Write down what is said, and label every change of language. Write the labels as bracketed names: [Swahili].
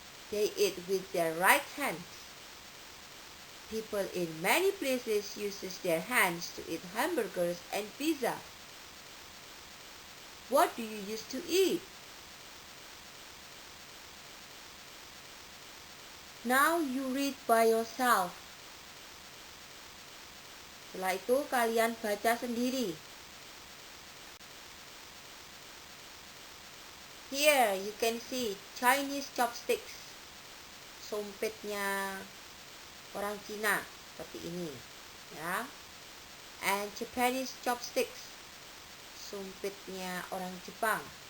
[English] They eat with their right hands. People in many places use their hands to eat hamburgers and pizza. What do you use to eat? Now you read by yourself. [Indonesian] Setelah itu kalian baca sendiri. [English] Here you can see Chinese chopsticks. [Indonesian] Sumpitnya orang Cina seperti ini, ya. [English] And Japanese chopsticks. [Indonesian] Sumpitnya orang Jepang.